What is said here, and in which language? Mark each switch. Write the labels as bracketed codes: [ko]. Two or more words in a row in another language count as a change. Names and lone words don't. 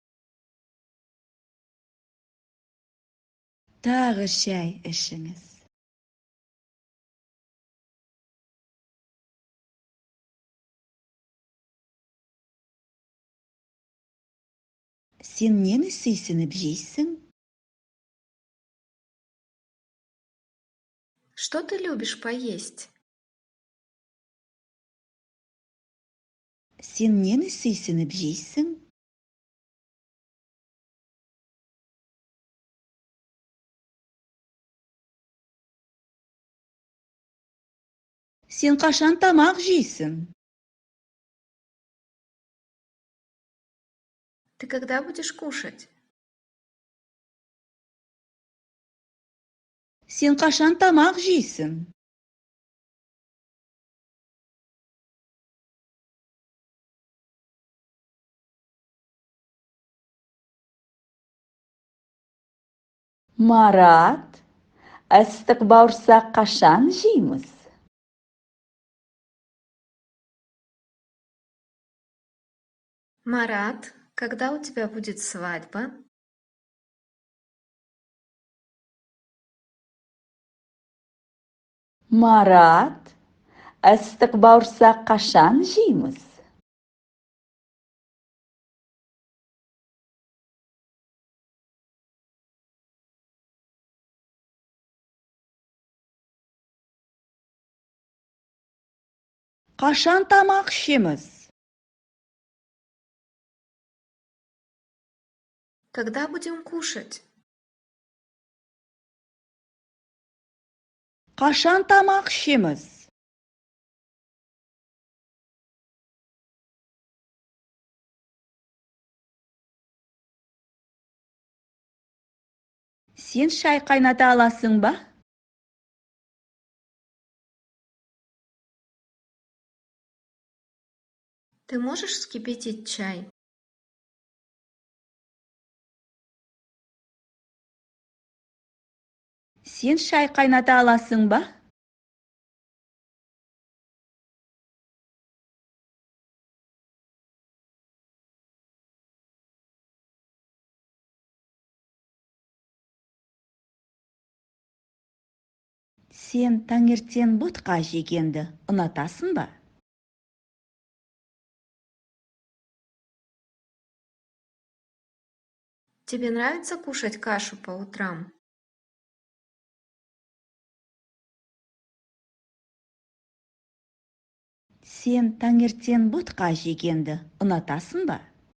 [kk] Тағы шай ішіңіз. Сен нені сүйсініп жейсің? [ru] Что ты любишь поесть? [kk] Сен нені сүйсініп жейсің? Сен қашан тамақ жейсің? [ru] Ты когда будешь кушать? [kk] Сен қашан тамақ жейсің? Марат, ыстық бауырсақ қашан жейміз? [ru] Марат, когда у тебя будет свадьба? [kk] Марат, ыстық бауырсақ қашан жейміз? Қашан тамақ ішеміз? [ru] Когда будем кушать? [kk] Қашан тамақ ішеміз? Сен шай қайната аласың ба? [ru] Ты можешь вскипятить чай? [kk] Сен шай қайната аласың ба? Сен таңертең ботқа жегенді ұнатасың ба? [ru] Тебе нравится кушать кашу по утрам? [kk] Сен таңертең ботқа жегенді ұнатасың ба?